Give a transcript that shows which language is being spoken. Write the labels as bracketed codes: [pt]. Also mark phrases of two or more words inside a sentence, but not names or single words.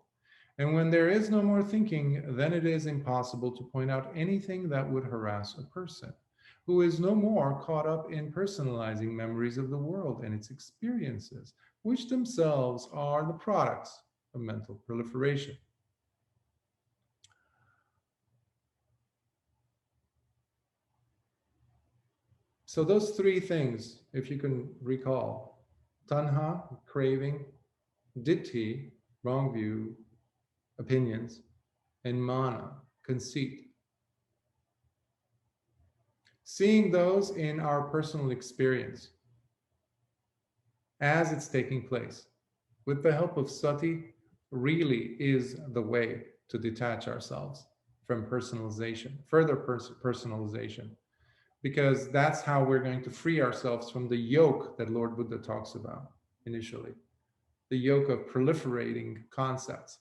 [en] And when there is no more thinking, then it is impossible to point out anything that would harass a person who is no more caught up in personalizing memories of the world and its experiences, which themselves are the products of mental proliferation. So those three things, if you can recall, tanha, craving, ditthi, wrong view, opinions, and mana, conceit. Seeing those in our personal experience as it's taking place, with the help of sati, really is the way to detach ourselves from personalization, further personalization, because that's how we're going to free ourselves from the yoke that Lord Buddha talks about initially, the yoke of proliferating concepts.